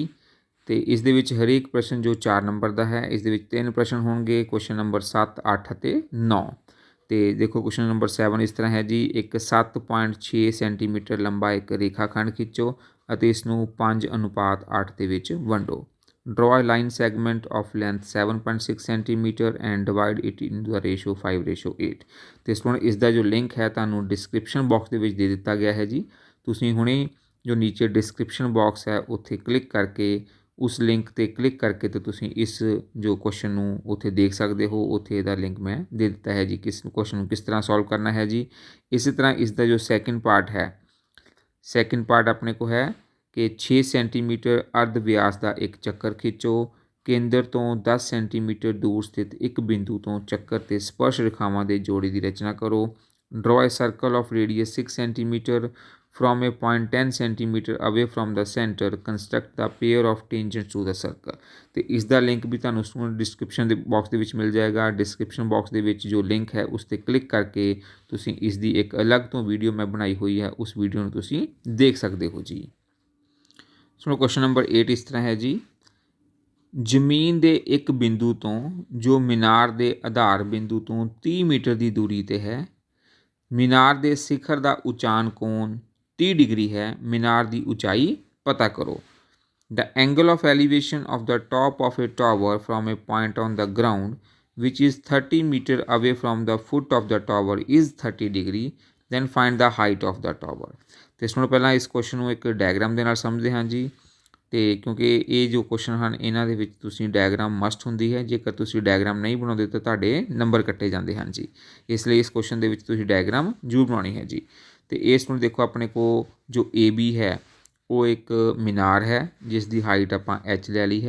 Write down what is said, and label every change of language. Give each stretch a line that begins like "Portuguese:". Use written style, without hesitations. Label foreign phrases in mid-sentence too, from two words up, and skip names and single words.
Punjabi: ਅਤੇ ਇਸ ਦੇ ਵਿੱਚ ਹਰੇਕ ਪ੍ਰਸ਼ਨ ਜੋ 4 ਨੰਬਰ ਦਾ ਹੈ ਇਸ ਦੇ ਵਿੱਚ 3 ਪ੍ਰਸ਼ਨ ਹੋਣਗੇ।
English: question number
Punjabi: 7, 8 ਅਤੇ 9। ਅਤੇ ਦੇਖੋ
English: question number
Punjabi: 7 ਇਸ ਤਰ੍ਹਾਂ ਹੈ ਜੀ। ਇੱਕ 7.6 ਸੈਂਟੀਮੀਟਰ ਲੰਬਾ ਇੱਕ ਰੇਖਾ ਖੰਡ ਖਿੱਚੋ ਅਤੇ ਇਸ ਨੂੰ 5:8 ਦੇ ਵਿੱਚ ਵੰਡੋ।
English: Draw a line segment of length 7.6 centimeter and divide it into the ratio 5:8।
Punjabi: ਅਤੇ ਸਟੂਡੈਂਟ ਇਸ ਦਾ ਜੋ ਲਿੰਕ ਹੈ ਤੁਹਾਨੂੰ
English: description box
Punjabi: ਦੇ ਵਿੱਚ ਦੇ ਦਿੱਤਾ ਗਿਆ ਹੈ ਜੀ। ਤੁਸੀਂ ਹੁਣੇ ਜੋ ਨੀਚੇ
English: description box
Punjabi: ਹੈ ਉੱਥੇ ਕਲਿੱਕ ਕਰਕੇ ਉਸ ਲਿੰਕ 'ਤੇ ਕਲਿੱਕ ਕਰਕੇ ਅਤੇ ਤੁਸੀਂ ਇਸ ਜੋ ਕੁਐਸਚਨ ਨੂੰ ਉੱਥੇ ਦੇਖ ਸਕਦੇ ਹੋ। ਉੱਥੇ ਇਹਦਾ ਲਿੰਕ ਮੈਂ ਦੇ ਦਿੱਤਾ ਹੈ ਜੀ ਕਿਸ ਕੁਐਸਚਨ ਨੂੰ ਕਿਸ ਤਰ੍ਹਾਂ ਸੋਲਵ ਕਰਨਾ ਹੈ ਜੀ। ਇਸੇ ਤਰ੍ਹਾਂ ਇਸ ਦਾ ਜੋ
English: second part
Punjabi: ਹੈ,
English: second part
Punjabi: ਆਪਣੇ ਕੋਲ ਹੈ ਕਿ 6 ਸੈਂਟੀਮੀਟਰ ਅਰਧ ਵਿਆਸ ਦਾ ਇੱਕ ਚੱਕਰ ਖਿੱਚੋ। ਕੇਂਦਰ ਤੋਂ 10 ਸੈਂਟੀਮੀਟਰ ਦੂਰ ਸਥਿਤ ਇੱਕ ਬਿੰਦੂ ਤੋਂ ਚੱਕਰ 'ਤੇ ਸਪਰਸ਼ ਰੇਖਾਵਾਂ ਦੇ ਜੋੜੇ ਦੀ ਰਚਨਾ ਕਰੋ।
English: Draw a circle of radius 6 centimeter from a point 10 centimeter away from the center construct the pair of tangents to the circle।
Punjabi: ਤੇ ਇਸ ਦਾ ਲਿੰਕ ਵੀ ਤੁਹਾਨੂੰ ਡਿਸਕ੍ਰਿਪਸ਼ਨ ਦੇ ਬਾਕਸ ਦੇ ਵਿੱਚ ਮਿਲ ਜਾਏਗਾ।
English: description box
Punjabi: ਦੇ ਵਿੱਚ ਜੋ ਲਿੰਕ ਹੈ ਉਸ 'ਤੇ ਕਲਿੱਕ ਕਰਕੇ ਤੁਸੀਂ ਇਸ ਦੀ ਇੱਕ ਅਲੱਗ ਤੋਂ ਵੀਡੀਓ ਮੈਂ ਬਣਾਈ ਹੋਈ ਹੈ, ਉਸ ਵੀਡੀਓ ਨੂੰ ਤੁਸੀਂ ਦੇਖ ਸਕਦੇ ਹੋ ਜੀ। ਸੋ
English: question number
Punjabi: 8 ਇਸ ਤਰ੍ਹਾਂ ਹੈ ਜੀ, ਜ਼ਮੀਨ ਦੇ ਇੱਕ ਬਿੰਦੂ ਤੋਂ ਜੋ ਮੀਨਾਰ ਦੇ ਆਧਾਰ ਬਿੰਦੂ ਤੋਂ 30 ਮੀਟਰ ਦੀ ਦੂਰੀ 'ਤੇ ਹੈ, ਮੀਨਾਰ ਦੇ ਸਿਖਰ ਦਾ ਉਚਾਨ ਕੋਣ 30 ਡਿਗਰੀ ਹੈ, ਮੀਨਾਰ ਦੀ ਉਚਾਈ ਪਤਾ ਕਰੋ।
English: The angle of elevation of the top of a tower from a point on the ground which is 30 meter away from the foot of the tower is 30 degree, then find the height of the tower।
Punjabi: ਤੇ ਇਸ ਨੂੰ ਪਹਿਲਾਂ ਇਸ ਕੁਐਸਚਨ ਨੂੰ ਇੱਕ ਡਾਇਗਰਾਮ ਦੇ ਨਾਲ ਸਮਝਦੇ ਹਾਂ ਜੀ। ਤੇ ਕਿਉਂਕਿ ਇਹ ਜੋ ਕੁਐਸਚਨ ਹਨ ਇਹਨਾਂ ਦੇ ਵਿੱਚ ਤੁਸੀਂ
English: diagram must
Punjabi: ਹੁੰਦੀ ਹੈ, ਜੇਕਰ ਤੁਸੀਂ ਡਾਇਗਰਾਮ ਨਹੀਂ ਬਣਾਉਂਦੇ ਤਾਂ ਤੁਹਾਡੇ ਨੰਬਰ ਕੱਟੇ ਜਾਂਦੇ ਹਨ ਜੀ। ਇਸ ਲਈ ਇਸ ਕੁਐਸਚਨ ਦੇ ਵਿੱਚ ਤੁਸੀਂ ਡਾਇਗਰਾਮ ਜ਼ਰੂਰ ਬਣਾਉਣੀ ਹੈ ਜੀ। ਤੇ ਇਸ ਨੂੰ ਦੇਖੋ, ਆਪਣੇ ਕੋਲ ਜੋ ਏ ਬੀ ਹੈ ਉਹ ਇੱਕ ਮੀਨਾਰ ਹੈ ਜਿਸ ਦੀ ਹਾਈਟ ਆਪਾਂ ਐਚ ਲੈ ਲਈ ਹੈ।